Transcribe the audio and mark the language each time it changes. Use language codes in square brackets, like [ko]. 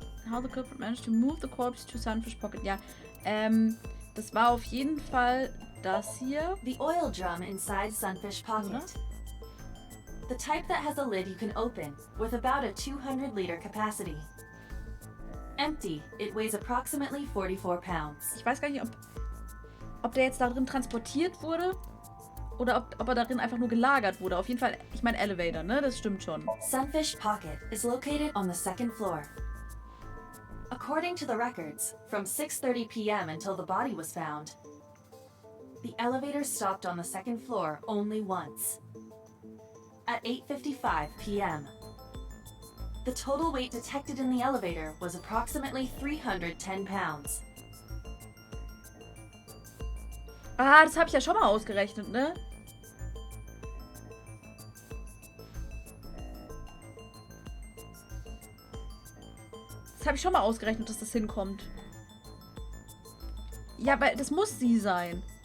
[en] How the culprit managed to move the corpse to Sunfish Pocket. [de] Ja, das war auf jeden Fall das hier. [en] The oil drum inside Sunfish Pocket. The type that has a lid you can open, with about a 200-liter capacity. Empty, it weighs approximately 44 pounds. [de] Ich weiß gar nicht, ob der jetzt darin transportiert wurde oder ob er darin einfach nur gelagert wurde. Auf jeden Fall, ich meine Elevator, ne? Das stimmt schon. [en] Sunfish Pocket is located on the 2nd floor. According to the records, from 6:30 p.m. until the body was found, the elevator stopped on the second floor only once. At 8:55 p.m. The total weight detected in the elevator was approximately 310 pounds. [de] Ah, das habe ich ja schon mal ausgerechnet, ne? Das habe ich schon mal ausgerechnet, dass das hinkommt. Ja, aber das muss sie sein.